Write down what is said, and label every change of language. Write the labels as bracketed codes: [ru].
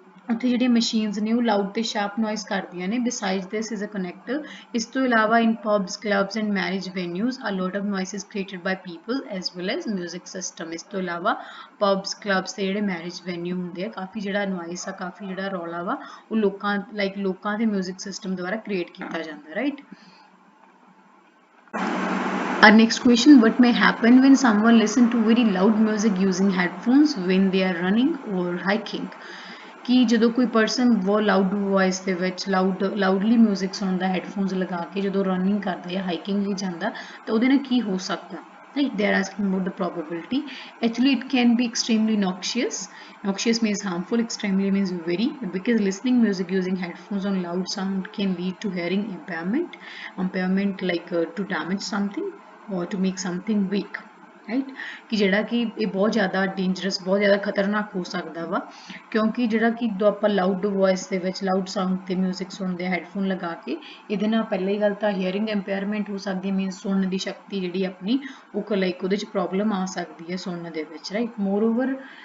[pa] ਉੱਥੇ ਜਿਹੜੀਆਂ ਮਸ਼ੀਨਸ ਨੇ ਉਹ ਲਾਊਡ ਤੇ ਸ਼ਾਰਪ ਨੋਇਜ਼ ਕਰਦੀਆਂ ਨੇ [en] besides this is a connector [pa] ਇਸ ਤੋਂ ਇਲਾਵਾ [en] in pubs clubs and marriage venues a lot of noise is created by people as well as music system [pa] ਇਸ ਤੋਂ ਇਲਾਵਾ pubs clubs ਤੇ ਜਿਹੜੇ marriage venue ਹੁੰਦੇ ਆ ਕਾਫੀ ਜਿਹੜਾ noise ਆ ਕਾਫੀ ਜਿਹੜਾ ਰੌਲਾ ਵਾ ਉਹ ਲੋਕਾਂ ਦੇ music system ਦੁਆਰਾ create ਕੀਤਾ ਜਾਂਦਾ [en] right Our next question, what may happen when someone listen to very loud music using headphones when they are running or hiking? [pa] ਕਿ ਜਦੋਂ ਕੋਈ ਪਰਸਨ ਬਹੁਤ ਲਾਊਡ ਵੌਇਸ ਦੇ ਵਿੱਚ ਲਾਊਡਲੀ ਮਿਊਜ਼ਿਕ ਸੁਣਦਾ ਹੈਡਫੋਨਸ ਲਗਾ ਕੇ ਜਦੋਂ ਰਨਿੰਗ ਕਰਦਾ ਜਾਂ ਹਾਈਕਿੰਗ ਲਈ ਜਾਂਦਾ ਤਾਂ ਉਹਦੇ ਨਾਲ ਕੀ ਹੋ ਸਕਦਾ [en] right they are asking about the probability. Actually it can be extremely noxious means harmful, extremely means very, because listening music using headphones on loud sound can lead to hearing impairment like to damage something or to make something weak [pa] right ਕਿ ਜਿਹੜਾ ਕਿ ਇਹ ਬਹੁਤ ਜ਼ਿਆਦਾ dangerous ਬਹੁਤ ਜ਼ਿਆਦਾ ਖਤਰਨਾਕ ਹੋ ਸਕਦਾ ਵਾ ਕਿਉਂਕਿ ਜਿਹੜਾ ਕਿ ਜਦੋਂ ਆਪਾਂ ਲਾਊਡ ਵੌਇਸ ਦੇ ਵਿੱਚ ਲਾਊਡ ਸਾਊਂਡ ਤੇ ਮਿਊਜ਼ਿਕ ਸੁਣਦੇ ਆ ਹੈਡਫੋਨ ਲਗਾ ਕੇ ਇਹਦੇ ਨਾਲ ਪਹਿਲੀ ਗੱਲ ਤਾਂ ਹੀਅਰਿੰਗ ਇੰਪੇਅਰਮੈਂਟ ਹੋ ਸਕਦੀ ਮੀਨਸ ਸੁਣਨ ਦੀ ਸ਼ਕਤੀ ਜਿਹੜੀ ਆਪਣੀ ਉਹ ਲਾਈਕ ਉਹਦੇ 'ਚ ਪ੍ਰੋਬਲਮ ਆ ਸਕਦੀ ਹੈ ਸੁਣਨ ਦੇ ਵਿੱਚ ਰਾਈਟ ਮੋਰਓਵਰ